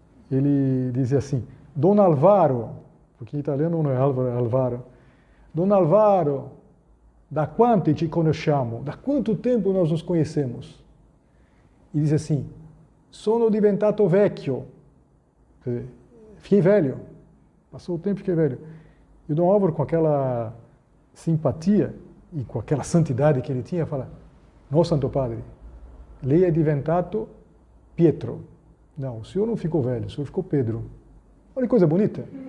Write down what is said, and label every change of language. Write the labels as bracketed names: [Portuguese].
[Portuguese] Ele dizia assim, Don Alvaro, porque em italiano não é Álvaro, é Alvaro. [Italian] Don Alvaro, da quanto te conosciamo? [Portuguese] Da quanto tempo nós nos conhecemos? E diz assim, [Italian] sono diventato vecchio. [Portuguese] Quer dizer, fiquei velho. Passou o tempo e fiquei velho. E o Dom Álvaro, com aquela simpatia e com aquela santidade que ele tinha, fala, não, Santo Padre, [Italian] lei é diventato Pietro. [Portuguese] Não, o senhor não ficou velho, o senhor ficou Pedro. Olha que coisa bonita.